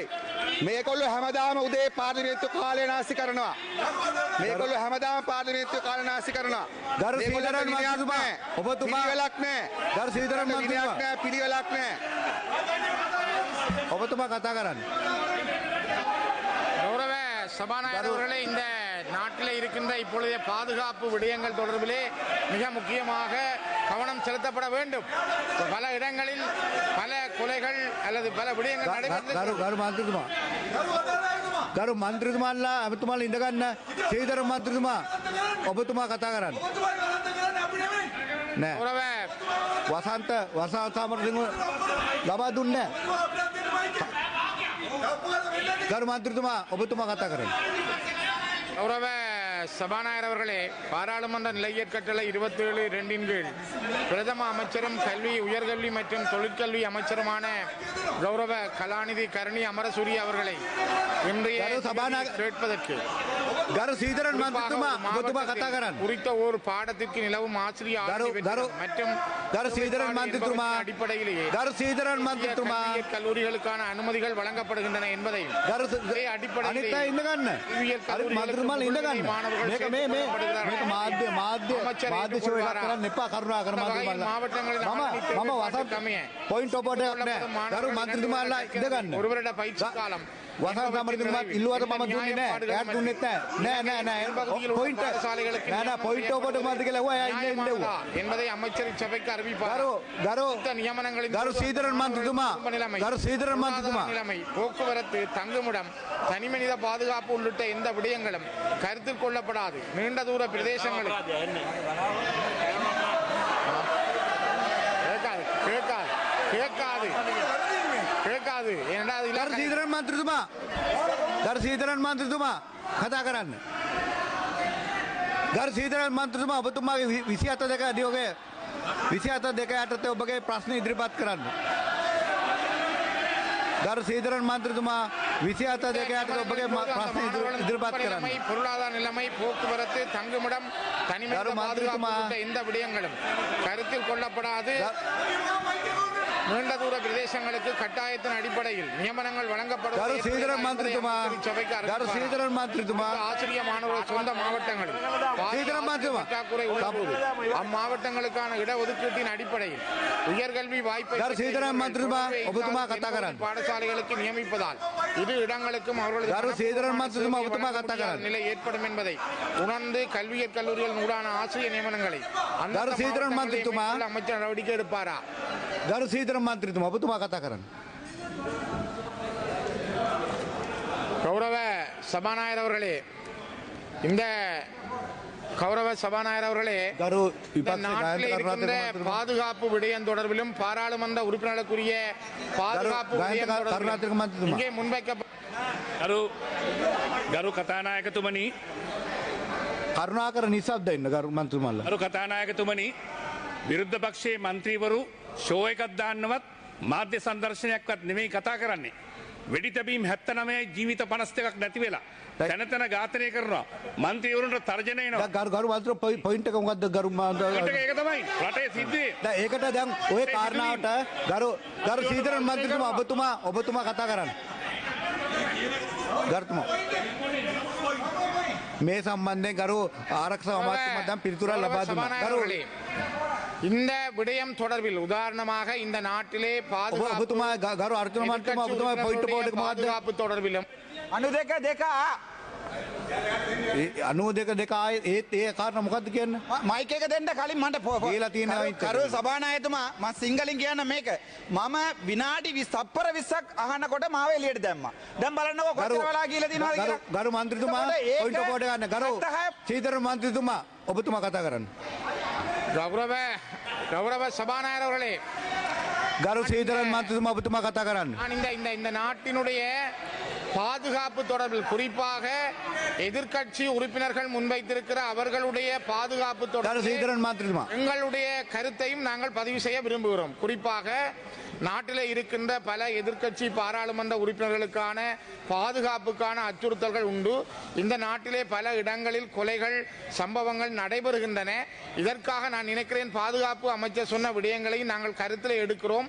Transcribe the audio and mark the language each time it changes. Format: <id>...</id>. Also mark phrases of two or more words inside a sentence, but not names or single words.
<si>මේගොල්ලෝ හැමදාම උදේ පාර්ලිමේන්තු කාලය නාස්ති කරනවා. මේගොල්ලෝ හැමදාම පාර්ලිමේන්තු කාලය නාස්ති කරනවා. ගරු සීදරන් මන්ත්‍රීතුමා ඔබතුමා පිළිවෙලක් නැහැ. ගරු සීදරන් මන්ත්‍රීතුමා පිළිවෙලක් නැහැ. ඔබතුමා කතා කරන්න.</si> <ta>கௌரவ சபாநாயகர் அவர்களே, இந்த நாட்டில் இருக்கின்ற இப்பொழுதைய பாதுகாப்பு விடயங்கள் தொடர்பிலே மிக முக்கியமாக கவனம் செலுத்தப்பட வேண்டும். பல இடங்களில் பல கொலைகள் அல்லது பல விடயங்கள் நடைபெற்று</ta> <si>ගරු මන්ත්‍රීතුමා ගරු මන්ත්‍රීතුමාලා ඔබතුමාලා ඉඳ ගන්න. සීදරන් මන්ත්‍රීතුමා ඔබතුමා කතා කරන්න. නෑ கௌரவ වසන්ත සමරසිංහ ලබා දුන්නේ නෑ. ගරු මන්ත්‍රීතුමා ඔබතුමා කතා කරන්න.</si> <ta>கௌரவ சபாநாயகர் அவர்களே, பாராளுமன்ற நிலையற் கட்டளை 27(2) கீழ் பிரதம அமைச்சரும் கல்வி, உயர்கல்வி மற்றும் தொழிற்கல்வி அமைச்சருமான கௌரவ கலாநிதி கருணி அமரசூரிய அவர்களை இன்றைய கேட்பதற்கு</ta> <si>ගරු සීදරන් මන්ත්‍රීතුමා ඔබතුමා කතා කරන්න.</si> <ta>குறித்த ஒரு பாடத்திற்கு நிலவும் ஆசிரியர் ஆதரவு மற்றும்</ta> <si>ගරු සීදරන් මන්ත්‍රීතුමා</si> <ta>அடிப்படையிலேயே</ta> <si>ගරු සීදරන් මන්ත්‍රීතුමා</si> <ta>கல்வியியற் கல்லூரிகளுக்கான அனுமதிகள் வழங்கப்படுகின்றன என்பதையும்</ta> <si>ගරු අනිත් අය ඉඳ ගන්න. හරි මන්ත්‍රීතුමාලා ඉඳ ගන්න. මේක මේක මාධ්‍ය ෂෝ එකක් කරන්න එපා. කරුණා කර මන්ත්‍රීතුමාලා මම වසන්ත</si> <en>point of order</en> <si>එකක් නෑ. ගරු මන්ත්‍රීතුමාලා ඉඳ ගන්න.</si> <ta>ஒரு வருட பயிற்சி காலம்</ta> <si>වසන්ත සමරසිංහතුමා ඉල්ලුවට මම දුන්නේ නෑ. එයාට දුන්නෙත් නෑ.</si> <en>point point of order</en> <si>මාධ්‍ය කියලා එයා ඉන්න</si> <ta>என்பதை அமைச்சர் சபைக்கு அறிவிப்பார். நியமனங்களின்</ta> <si>ගරු සීදරන් මන්ත්‍රීතුමා ගරු சீதரன் மந்திரிතුமா</si> <ta>நிலைமை, போக்குவரத்து, தங்குமிடம், தனிமனித பாதுகாப்பு உள்ளிட்ட எந்த விடயங்களும் கருத்தில் கொள்ளப்படாது. நீண்ட தூர பிரதேசங்களில் கேட்காது.</ta> <si>ගරු සීදරන් මන්ත්‍රීතුමා ගරු සීදරන් මන්ත්‍රීතුමා කතා කරන්න. ගරු සීදරන් මන්ත්‍රීතුමා ඔබතුමාගේ 27 අධියෝගය 27 යටතේ ඔබගේ ප්‍රශ්න ඉදිරිපත් කරන්න. ගරු සීදරන් මන්ත්‍රීතුමා 27 යටතේ ඔබගේ ප්‍රශ්න ඉදිරිපත් කරන්න.</si> <ta>பொருளாதார நிலைமை, போக்குவரத்து, தங்குமிடம், தனிமனித பாதுகாப்பு உள்ளிட்ட எந்த விடயங்களும் கருத்தில் கொள்ளப்படாது. நீண்ட தூர பிரதேசங்களுக்கு கட்டாயத்தின் அடிப்படையில் நியமனங்கள் வழங்கப்படும்.</ta> <si>ගරු සීදරන් මන්ත්‍රීතුමා ගරු සීදරන් මන්ත්‍රීතුමා</si> <ta>ஆசிரிய மாணவர்கள் சொந்த மாவட்டங்களில்</ta> <si>சீதரன் மந்திரிතුமா</si> <ta>பற்றாக்குறை உள்ளபோது அம்மாவட்டங்களுக்கான இடஒதுக்கீட்டின் அடிப்படையில் உயர்கல்வி வாய்ப்பை</ta> <si>ගරු සීදරන් මන්ත්‍රීතුමා ඔබතුමා කතා කරන්න.</si> <ta>பாடசாலைகளுக்கு நியமிப்பதால் இரு இடங்களுக்கும்</ta> <si>ගරු සීදරන් මන්ත්‍රීතුමා ඔබතුමා කතා කරන්න.</si> <ta>நிலை ஏற்படும் என்பதை உணர்ந்து கல்வியற் கல்லூரிகள் ஊடான ஆசிரிய நியமனங்களை</ta> <si>ගරු සීදරන් මන්ත්‍රීතුමා</si> <ta>அமைச்சர் நடவடிக்கை எடுப்பாரா?</ta> <si>ගරු සීදරන් මන්ත්‍රීතුමා ඔබතුමා කතා කරන්න.</si> <ta>கௌரவ சபாநாயகர் அவர்களே, இந்த கௌரவ சபாநாயகர் அவர்களே,</ta> <si>ගරු</si> <ta>இந்த</ta> <si>විපක්ෂ</si> <ta>நாட்டில்</ta> <si>ගායන</si> <ta>இருக்கின்ற</ta> <si>කරුණාතිලක</si> <ta>பாதுகாப்பு விடயம் தொடர்பிலும் பாராளுமன்ற உறுப்பினர்களுக்குரிய பாதுகாப்பு விடயம்</ta> <si>කරුණාතිලක</si> <ta>தொடர்பிலும்</ta> <si>මන්ත්‍රීතුමා</si> <ta>இங்கே முன்வைக்கப்பட்ட</ta> <si>ගරු කතානායකතුමනි කරුණාකර නිසබ්ද ඉන්න ගරු මන්ත්‍රීතුමාලා. ගරු කතානායකතුමනි විරුද්ධ පක්ෂයේ මන්ත්‍රීවරු ෂෝ එකක් දාන්නවත් මාධ්‍ය සංදර්ශනයක්වත් නෙමෙයි කතා කරන්නේ. වෙඩි තැබීම් 79 ජීවිත 52ක් නැති වෙලා තැන තැන ඝාතනය කරනවා. මන්ත්‍රීවරුන්ට තර්ජනය එනවා. ගරු මන්ත්‍රී පොයින්ට් එක මොකද්ද ගරු ඒක තමයි රටේ සිද්ධියේ. දැන් ඒකට දැන් ওই කාරණාවට ගරු සීදරන් මන්ත්‍රීතුමා ඔබතුමා කතා කරන්න. ගරුතුමා මේ සම්බන්ධයෙන් ගරු ආරක්ෂක අමාත්‍යතුමා දැන් පිළිතුරක් ලබා දුන්නා. ගරු</si> <ta>இந்த விடயம் தொடர்பில் உதாரணமாக இந்த நாட்டிலே</ta> <si>ඔබතුමා ගරු අර්ජුන මන්ත්‍රීතුමා ඔබතුමා</si> <en>point board</en> <si>එක මොකද්ද?</si> <ta>பாதுகாப்பு தொடர்பிலும்</ta> <si>92 ආයේ ඒත් ඒ කාරණා මොකද්ද කියන්නේ? මයික එක දෙන්න කලින් මට කියලා තියෙනවා ඉතින්. කරු සභානායකතුමා මම සිංහලෙන් කියන්න මේක. මම විනාඩි 20 තප්පර 20ක් අහනකොට මාව එළියට දැම්මා. දැන් බලන්නකෝ කොච්චර වෙලා කියලා තියෙනවද කියලා. ගරු මන්ත්‍රීතුමා</si> <en>point board</en> <si>එක ගන්න. ගරු සීදරන් මන්ත්‍රීතුමා ඔබතුමා කතා කරන්න.</si> <ta>கௌரவ சபாநாயகர் அவர்களே,</ta> <si>ගරු සීදරන් මන්ත්‍රීතුමා ඔබතුමා කතා කරන්න.</si> <ta>நான் இந்த நாட்டினுடைய பாதுகாப்பு தொடர்பில் குறிப்பாக எதிர்க்கட்சி உறுப்பினர்கள் முன்வைத்திருக்கிற அவர்களுடைய பாதுகாப்பு</ta> <si>ගරු</si> <ta>தொடர்பில்</ta> <si>සීදරන් මන්ත්‍රීතුමා</si> <ta>எங்களுடைய கருத்தையும் நாங்கள் பதிவு செய்ய விரும்புகிறோம். குறிப்பாக நாட்டிலே இருக்கின்ற பல எதிர்க்கட்சி பாராளுமன்ற உறுப்பினர்களுக்கான பாதுகாப்புக்கான அச்சுறுத்தல்கள் உண்டு. இந்த நாட்டிலே பல இடங்களில் கொலைகள் சம்பவங்கள் நடைபெறுகின்றன. இதற்காக நான் நினைக்கிறேன் பாதுகாப்பு அமைச்சர் சொன்ன விடயங்களை நாங்கள் கருத்தில் எடுக்கிறோம்.</ta>